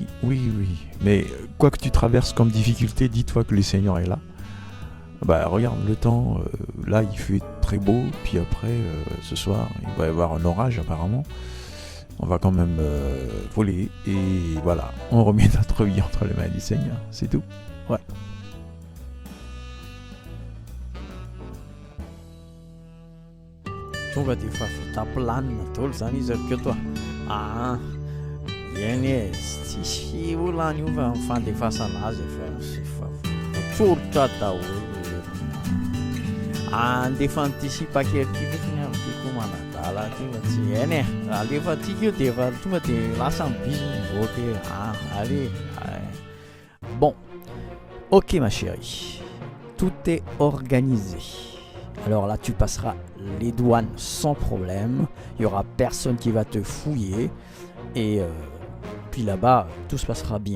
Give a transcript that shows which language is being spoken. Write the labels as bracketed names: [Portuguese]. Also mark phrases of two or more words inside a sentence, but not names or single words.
[French] Mais quoi que tu traverses comme difficulté, dis-toi que le Seigneur est là. Bah regarde le temps, là il fait très beau, puis après ce soir il va y avoir un orage apparemment. On va quand même voler et voilà, on remet notre vie entre les mains du Seigneur, c'est tout. Ouais. [Malagasy] Tonga dia efa vita planina daholo zany izy avy keo toa. Eny tsisy olona any io fa fandefasana azy efa voatsorotra daholo. Andefa an'ity kely ity fotsiny am'tiako manadala ty fa tsy eny alefa tiako io dia efa tonga dia lasa mibizy mivoaka. [French] Allez. Bon, ok ma chérie, tout est organisé. Alors là, tu passeras les douanes sans problème. Il n'y aura personne qui va te fouiller. Et puis là-bas, tout se passera bien.